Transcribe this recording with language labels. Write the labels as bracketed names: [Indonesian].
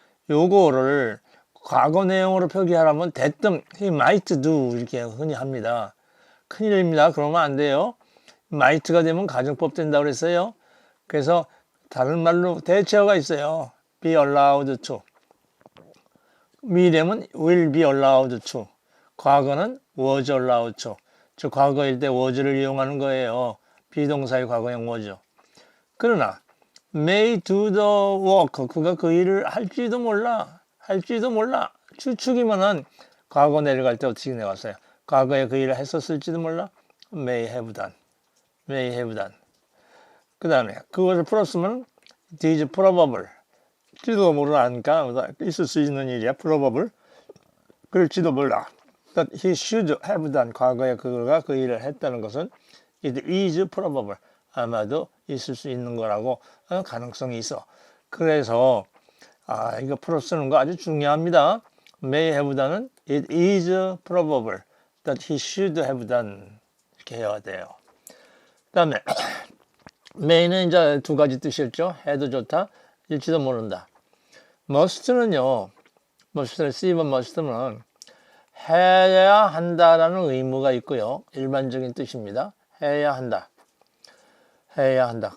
[Korean] 요거를 과거 내용으로 표기하려면 대뜸 [English] he might do [Korean] 이렇게 흔히 합니다. 큰일입니다. 그러면 안 돼요. might가 되면 가정법 된다고 그랬어요. 그래서 다른 말로 대체어가 있어요. [English] be allowed to. [Korean] 미래는 [English] will be allowed to. [Korean] 과거는 [English] was allowed to. [Korean] 즉 과거일 때 was를 이용하는 거예요. 비동사의 과거형 was. 그러나 [English] may do the work. [Korean] 그가 그 일을 할지도 몰라. 추측이면은 과거 내려갈 때 어떻게 내왔어요? 과거에 그 일을 했었을지도 몰라. [English] may have done. [Korean] 그 다음에 그것을 풀었으면 [English] it is probable. [Korean] 지도 모르니까 있을 수 있는 일이야. probable. 그럴지도 몰라. [English] That he should have done. [Korean] 과거에 그가 그 일을 했다는 것은 [English] it is probable. [Korean] 아마도 있을 수 있는 거라고 가능성이 있어. 그래서 이거 풀어 쓰는 거 아주 중요합니다. [English] may have done은 it is probable that he should have done [Korean] 이렇게 해야 돼요. 그 다음에 may는 이제 두 가지 뜻이었죠. 해도 좋다, 일지도 모른다. must는요. C번 must는 해야 한다라는 의무가 있고요. 일반적인 뜻입니다. 해야 한다. 해야 한다.